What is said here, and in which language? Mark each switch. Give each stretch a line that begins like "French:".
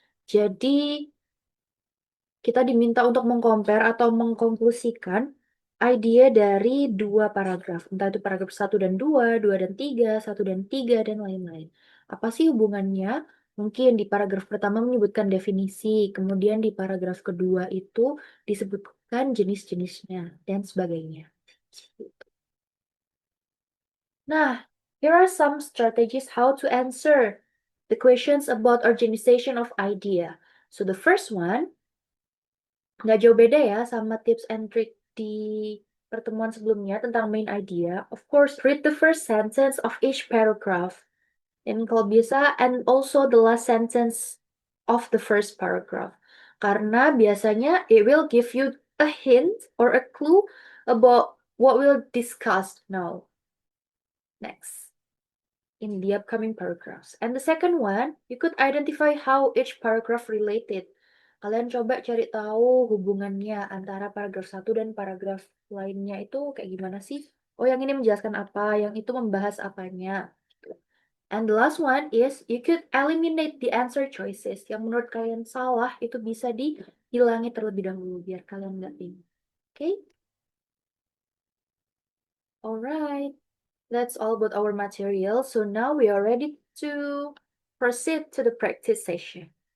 Indonesian: Jadi kita diminta untuk mengcompare atau mengkonklusikan idea dari dua paragraf. Entah itu paragraf 1 dan 2, 2 dan 3, 1 dan 3, dan lain-lain. Apa sih hubungannya? Mungkin di paragraf pertama menyebutkan definisi, kemudian di paragraf kedua itu disebutkan jenis-jenisnya, dan sebagainya.
English: Nah, here are some strategies how to answer the questions about organization of idea. So the first one,
Indonesian: nggak jauh beda ya sama tips and trick di pertemuan sebelumnya tentang main idea.
English: Of course, read the first sentence of each paragraph.
Indonesian: Dan kalau bisa,
English: and also the last sentence of the first paragraph.
Indonesian: Karena biasanya
English: it will give you a hint or a clue about what we'll discuss now. Next. In the upcoming paragraphs. And the second one, you could identify how each paragraph related.
Indonesian: Kalian coba cari tahu hubungannya antara paragraf 1 dan paragraf lainnya itu kayak gimana sih? Oh, yang ini menjelaskan apa, yang itu membahas apanya.
English: And the last one is, you could eliminate the answer choices.
Indonesian: Yang menurut kalian salah, itu bisa dihilangi terlebih dahulu, biar kalian nggak bingung. Okay?
English: Alright. That's all about our material. So now we are ready to proceed to the practice session.